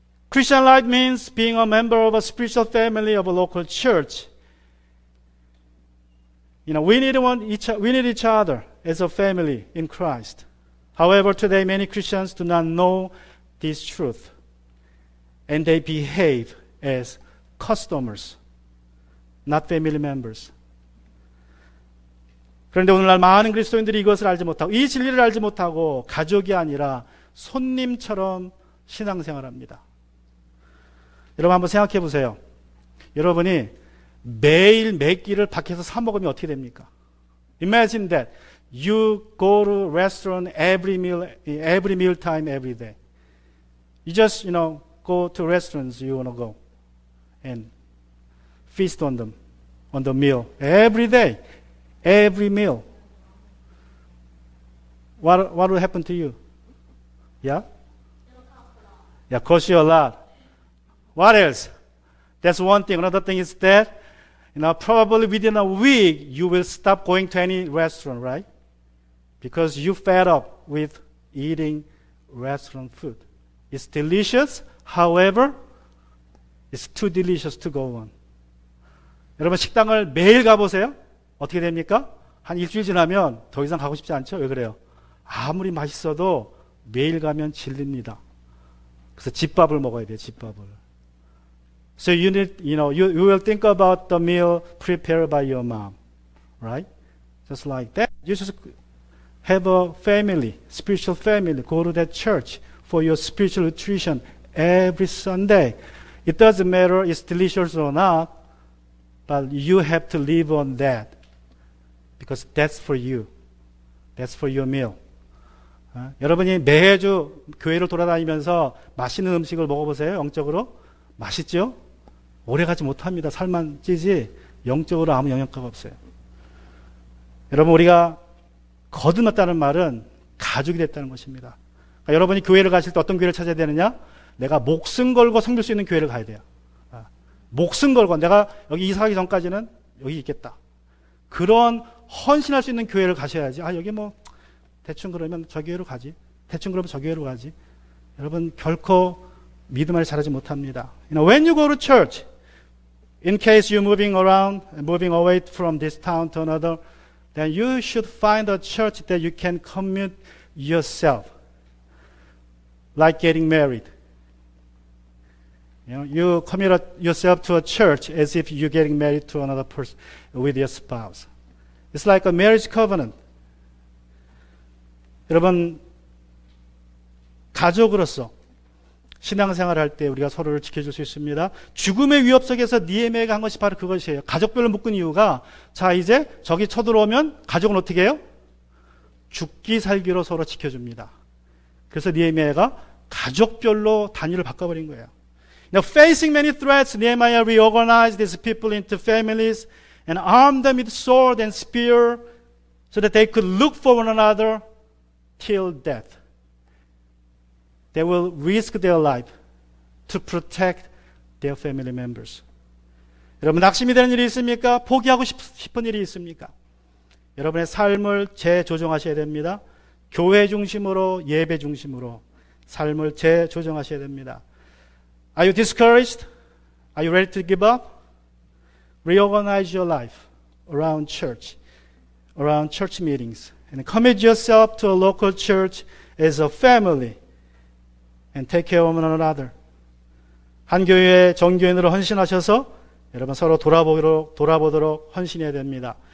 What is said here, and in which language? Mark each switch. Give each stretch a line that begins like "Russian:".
English: Christian life means being a member of a spiritual family of a local church. We need each other as a family in Christ. However, today many Christians do not know this truth, and they behave as customers, not family members.
Korean: 그런데 오늘날 많은 그리스도인들이 이것을 알지 못하고 이 진리를 알지 못하고 가족이 아니라 손님처럼 신앙생활합니다. 여러분 한번 생각해 보세요. 여러분이 매일 몇 끼를 밖에서 사 먹으면 어떻게 됩니까?
English: Imagine that you go to restaurant every meal time, every day. You just, go to restaurants you want to go and feast on them, on the meal every day, every meal. What will happen to you? Yeah? Yeah, cost you a lot. What else? That's one thing. Another thing is that, probably within a week, you will stop going to any restaurant, right? Because you fed up with eating restaurant food. It's delicious. However, it's too delicious to go on.
Korean: 여러분 식당을 매일 가보세요. 어떻게 됩니까? 한 일주일 지나면 더 이상 가고 싶지 않죠? 왜 그래요? 아무리 맛있어도 매일 가면 질립니다. 그래서 집밥을 먹어야 돼요. 집밥을.
English: So you need, you will think about the meal prepared by your mom, right? Just like that. You just have a family, spiritual family. Go to that church for your spiritual nutrition every Sunday. It doesn't matter if it's delicious or not, but you have to live on that because that's for you. That's for your meal.
Korean: 여러분이 매주 교회를 돌아다니면서 맛있는 음식을 먹어보세요. 영적으로. 맛있죠? 오래 가지 못합니다. 살만 찌지 영적으로 아무 영향가가 없어요. 여러분 우리가 거듭났다는 말은 가족이 됐다는 것입니다. 그러니까 여러분이 교회를 가실 때 어떤 교회를 찾아야 되느냐? 내가 목숨 걸고 섬길 수 있는 교회를 가야 돼요. 목숨 걸고 내가 여기 이사하기 전까지는 여기 있겠다. 그런 헌신할 수 있는 교회를 가셔야지. 여기 대충 그러면 저 교회로 가지. 대충 그러면 저 교회로 가지. 여러분 결코 믿음을 잘하지 못합니다.
English: When you go to church, in case you're moving around, moving away from this town to another, then you should find a church that you can commit yourself, like getting married. You commit yourself to a church as if you're getting married to another person with your spouse. It's like a marriage covenant.
Korean: 여러분, 가족으로서 신앙생활을 할 때 우리가 서로를 지켜줄 수 있습니다. 죽음의 위협 속에서 느헤미야가 한 것이 바로 그것이에요. 가족별로 묶은 이유가 이제 적이 쳐들어오면 가족은 어떻게 해요? 죽기 살기로 서로 지켜줍니다. 그래서 느헤미야가 가족별로 단위를 바꿔버린 거예요.
English: Now, facing many threats, Nehemiah reorganized his people into families and armed them with sword and spear so that they could look for one another till death. They will risk their life to protect their family members.
Korean: 여러분 낙심이 되는 일이 있습니까? 포기하고 싶은 일이 있습니까? 여러분의 삶을 재조정하셔야 됩니다. 교회 중심으로 예배 중심으로 삶을 재조정하셔야 됩니다.
English: Are you discouraged? Are you ready to give up? Reorganize your life around church meetings, and commit yourself to a local church as a family, and take care of one another.
Korean: 한 교회의 정교인으로 헌신하셔서 여러분 서로 돌아보도록 헌신해야 됩니다.